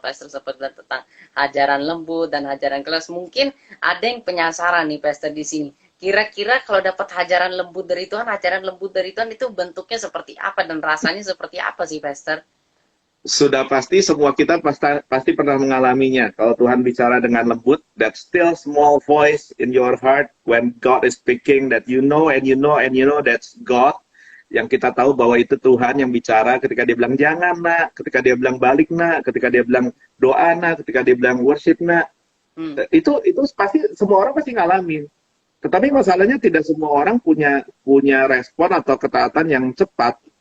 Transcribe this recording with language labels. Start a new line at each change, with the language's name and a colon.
Indonesian: Pastor sempat bilang tentang hajaran lembut dan hajaran keras. Mungkin ada yang penasaran nih, Pastor, di sini. Kira-kira kalau dapat hajaran lembut dari Tuhan itu bentuknya seperti apa dan rasanya seperti apa sih, Pastor? Sudah pasti semua kita pasti pernah mengalaminya. Kalau Tuhan bicara dengan lembut,
English: that still small voice in your heart when God is speaking, that you know that's God.
Indonesian: Yang kita tahu bahwa itu Tuhan yang bicara ketika dia bilang jangan nak, ketika dia bilang balik nak, ketika dia bilang doa nak, ketika dia bilang worship nak. Itu pasti semua orang pasti ngalamin. Tetapi masalahnya tidak semua orang punya respon atau ketaatan yang cepat.